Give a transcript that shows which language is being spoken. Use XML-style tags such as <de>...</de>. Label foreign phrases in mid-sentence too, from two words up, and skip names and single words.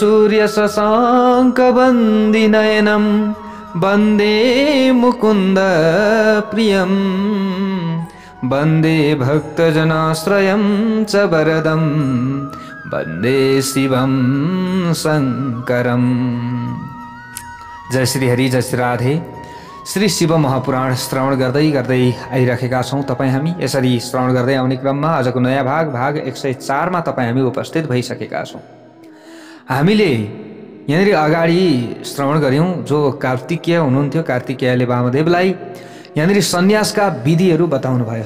<sa>सूर्यशशाङ्कवन्दिनयनं वन्दे मुकुन्द प्रियं वन्दे भक्तजनाश्रयं च वरदं वन्दे शिवं शङ्करम्।</sa> <ne>जय श्री हरि, जय श्री राधे। श्री शिव महापुराण श्रवण गर्दै गर्दै आइराखेका छौँ। तपाईँ हामी यसरी श्रवण गर्दै आउने क्रममा आजको नयाँ भाग 104 मा तपाईँ हामी उपस्थित भइसकेका छौँ। हामीले यहाँनिर अगाडि श्रवण गऱ्यौँ जो कार्तिकेय हुनुहुन्थ्यो। कार्तिकेयले वामदेवलाई यहाँनिर सन्यासका विधिहरू बताउनु भयो।</ne>